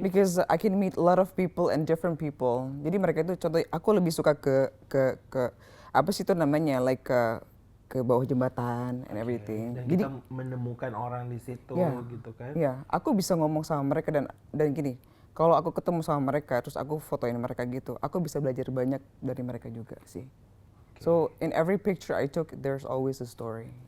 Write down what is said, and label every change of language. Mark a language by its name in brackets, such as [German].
[English] Because I can meet a lot of people and different people. [Indonesian] Jadi mereka itu contoh, aku lebih suka ke apa sih itu namanya, like ke bawah jembatan [English] and everything. [Indonesian] Dan Jadi kita menemukan orang di situ ya, gitu kan. ya, aku bisa ngomong sama mereka dan gini, kalau aku ketemu sama mereka terus aku fotoin mereka gitu, aku bisa belajar banyak dari mereka juga sih. [English] So in every picture I took, there's always a story.